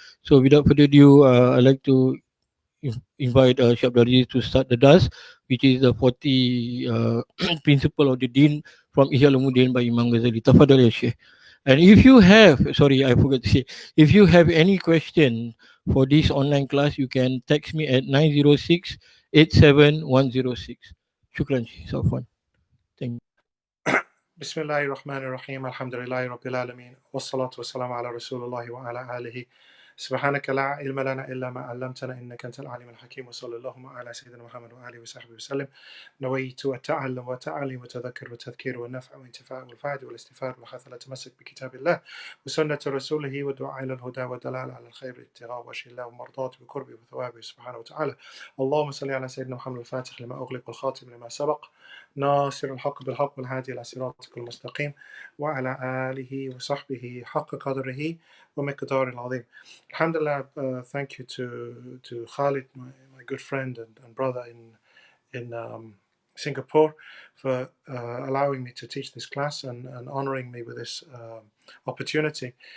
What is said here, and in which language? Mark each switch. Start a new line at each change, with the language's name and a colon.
English: So, without further ado, I'd like to invite Syed Abdul to start the DAS, which is the 40 principle of the Deen from Ihya Ulumuddin by Imam Ghazali. Tafadhal ya Sheikh. And if you have, sorry, I forgot to say, if you have any question for this online class, you can text me at 906-87106. Shukran, Safwan. Thank you.
Arabic: بسم الله الرحمن الرحيم الحمد لله رب العالمين والصلاة والسلام على رسول الله وعلى آله سبحانك لا علم لنا إلا ما علمتنا إنك أنت العليم الحكيم وصلى اللهم على سيدنا محمد وآله وصحبه وسلم. نويت التعلم والتعليم والتذكر والتذكير والنفع والانتفاع والفائدة والاستفادة والحث على التمسك بكتاب الله وسنة رسوله والدعاء إلى الهدى والدلالة على الخير والابتغاء وجه الله ومرضاته بقربه وثوابه سبحانه وتعالى. اللهم صل على سيدنا محمد الفاتح لما أغلق والخاتم لما سبق ناصر الحق بالحق والهادي إلى صراطك المستقيم وعلى آله وصحبه حق قدره ومقدار العظيم.
English: Alhamdulillah, thank you to Khalid, my good friend and brother in Singapore, for allowing me to teach this class and honoring me with this opportunity.